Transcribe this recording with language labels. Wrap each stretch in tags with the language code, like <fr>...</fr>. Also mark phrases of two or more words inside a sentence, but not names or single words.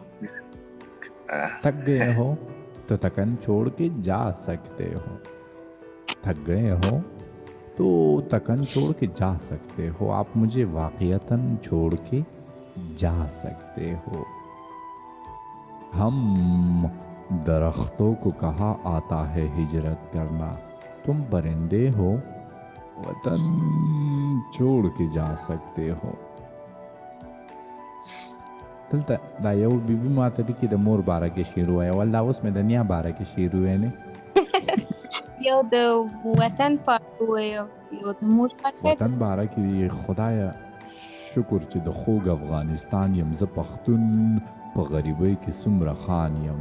<ur>تھک گئے ہو تو تھکن چھوڑ کے جا سکتے ہو، تھک گئے ہو تو تھکن چھوڑ کے جا سکتے ہو، آپ مجھے واقعتاً چھوڑ کے جا سکتے ہو. ہم درختوں کو کہاں آتا ہے ہجرت کرنا، تم پرندے ہو وطن چھوڑ کے جا سکتے ہو.</ur> <ps>دلته دا یو بیبي ماته لیکي د مور باره کې شعر وایه، ول دا اوس مې د نیا باره کې شعر ویلی. یو د وطن پاک وایو، یو د مور پاک خیر. وطن باره کې خدایه شکر چې د خوږ افغانستان یم، زه پښتون په غریبۍ کې څومره خان یم.</ps>